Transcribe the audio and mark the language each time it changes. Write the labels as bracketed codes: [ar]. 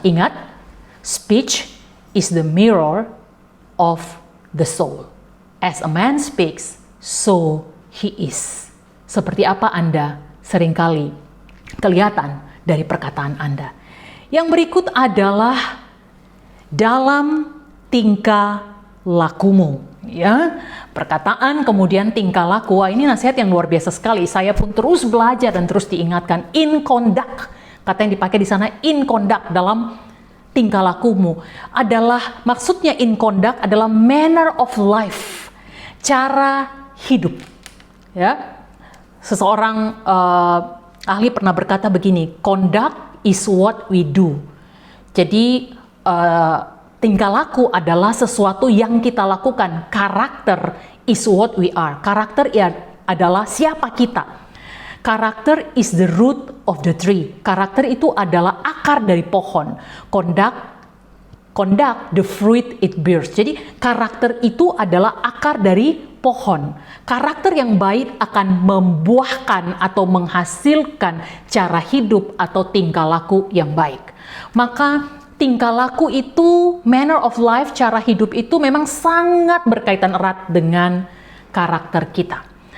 [en] Ingat, speech is the mirror of the soul. As a man speaks, so he is. [id] Seperti apa Anda seringkali kelihatan dari perkataan Anda. Yang berikut adalah dalam tingkah lakumu, ya. Perkataan kemudian tingkah laku. Wah, ini nasihat yang luar biasa sekali. Saya pun terus belajar dan terus diingatkan. [en] In conduct, [id] kata yang dipakai di sana, [en] in conduct, [id] dalam tingkah lakumu adalah, maksudnya in conduct adalah [en] manner of life, [id] cara hidup. Ya, seseorang ahli pernah berkata begini, [en] conduct is what we do. [id] Jadi tingkah laku adalah sesuatu yang kita lakukan. [en] Karakter is what we are. [id] Karakter adalah siapa kita. [en] Karakter is the root of the tree. [id] Karakter itu adalah akar dari pohon. [en] Conduct conduct the fruit it bears. [id] Jadi karakter itu adalah akar dari pohon. Karakter yang baik akan membuahkan atau menghasilkan cara hidup atau tingkah laku yang baik. Maka tingkah laku itu, [en] manner of life, [id] cara hidup itu memang sangat berkaitan erat dengan karakter kita.